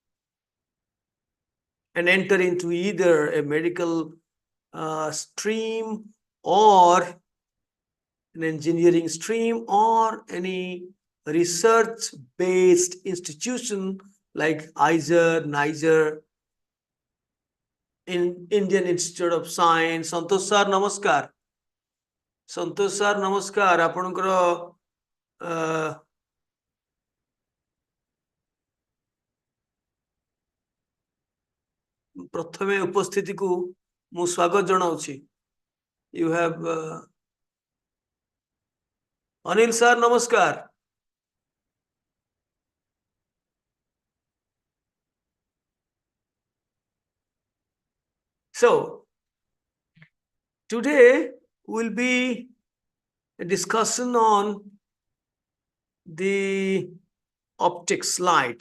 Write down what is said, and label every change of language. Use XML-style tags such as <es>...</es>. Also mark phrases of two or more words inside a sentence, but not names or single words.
<en>and enter into either a medical stream or an engineering stream or any research based institution like ISER, NISER, in Indian Institute of Science. Santosh sir, namaskar. Santosh sir, namaskar.</en> <or>ଆପଣଙ୍କର ପ୍ରଥମେ ଉପସ୍ଥିତିକୁ ମୁଁ ସ୍ୱାଗତ ଜଣାଉଛି.</or> <en>You have Anil sir, namaskar. So, today will be a discussion on the optics light.</en>